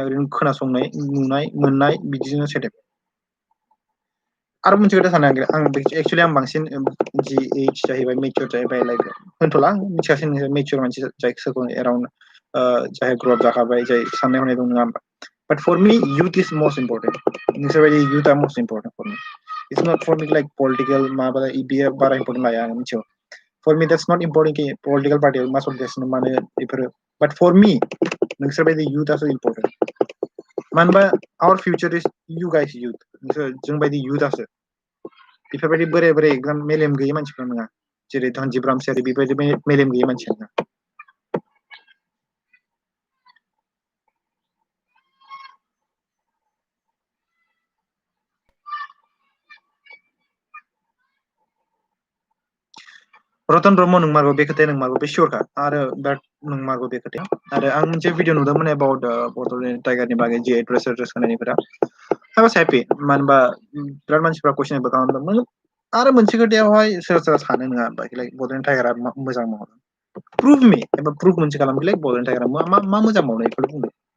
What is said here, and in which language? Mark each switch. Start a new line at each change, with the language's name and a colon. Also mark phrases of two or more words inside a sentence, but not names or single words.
Bodo: ओरैनो खोनासंनाय नुनाय मोननाय बिदिजोंनो सेटेप आरो मोनसे खोथा सानो आं एक्चुअलि आं बांसिन जि एज जाहैबाय मेचर जाहैबाय लाइक होनथ'ला आं मिथिखासै नोंसोर मेचर मानसि जाय सोरखौ एराउन्ड जाय ग्रप जाखाबाय जाय साननाय हनाय दं नङा होमबा
English: but for me youth is most important
Bodo: नोंसोर बायदि
English: youth are most important for me it's not for me like political
Bodo: माबा बियो बारा important लाया आं मिथिगौ
English: for me that's not important
Bodo: कि
English: political party
Bodo: मा सलिगासिनो मानो बेफोरो
English: but for me
Bodo: नोंसोर बायदि youth आसो important मानो होनबा
English: our future is you guys youth
Bodo: नोंसोर जों बायदि youth आसो बेफोरबायदि बोराय बोराय एकदम मेलेम गैयै मानसिफोर नङा जेरै धनजिब रामसियारि बेबायदि मेलेम गैयै मानसि नङा रतन ब्रह्म नंमारगौ बे खोथाया नंमारगौ बे सियरखा आरो बिराद नंमारगौ बे खोथाया आरो आं मोनसे भिडिअ नुदोंमोन एबाउट बड'लेण्ड टाइगारनि बागै जि एड्रेस होनायफोरा
English: I was happy
Bodo: मानो होनबा बिराद मानसिफ्रा कुइसनबो खालामदोंमोन आरो मोनसे खोथायावहाय सोरबा सोरबा सानो नङा लाइक बड'लेण्ड टाइगारा मोजां मावदों
English: prove me
Bodo: एबा प्रुभ मोनसे खालामदो लाइक बड'लेण्ड टाइगारा मा मोजां मावदों बेखौल' बुंदो